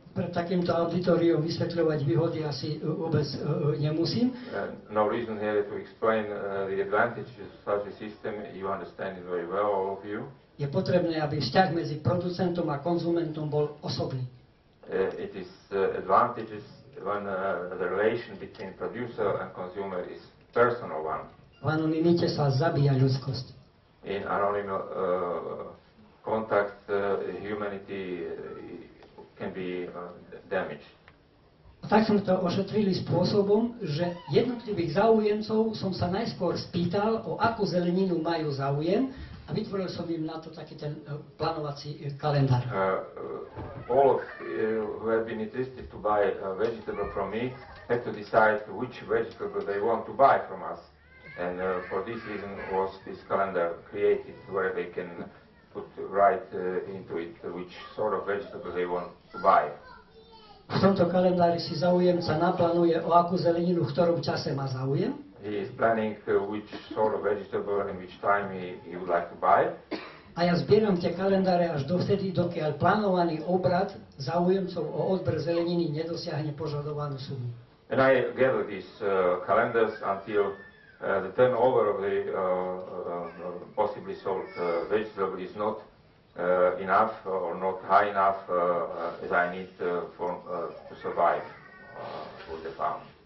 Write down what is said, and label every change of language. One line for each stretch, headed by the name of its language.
Slovak: Pred takýmto auditoriom vysvetľovať výhody asi vôbec nemusím.
English: No reason here to explain the advantages of such a system. You understand it very well, all of you.
Slovak: Je potrebné, aby vzťah medzi producentom a konzumentom bol osobný.
English: It is advantages when the relation between producer and consumer is personal one.
Slovak: V anonymite sa zabíja ľudskosť.
English: In anonymous contact, humanity can be damaged.
Slovak: A tak sme to ošetrili spôsobom, že jednotlivých záujemcov som sa najskôr spýtal, o akú zeleninu majú záujem, a vytvoril som im na to taký ten plánovací kalendár.
English: All of who have been interested to buy a vegetable from me had to decide which vegetable they want to buy from us. And for this reason was this calendar created, where they can put right into it which sort of vegetable they want to buy.
Slovak: V tomto kalendári si záujemca naplánuje, o akú zeleninu v ktorom čase má záujem.
English: He is planning which sort of vegetable and which time he would like to buy.
Slovak: A ja zbieram tie kalendáre až dovtedy, dokiaľ plánovaný obrad záujemcov o odber zeleniny nedosiahne požadovanú sumu.
English: And I gather these calendars until the turnover of the possibly sold vegetable is not enough or not high enough as I need to survive with the farm.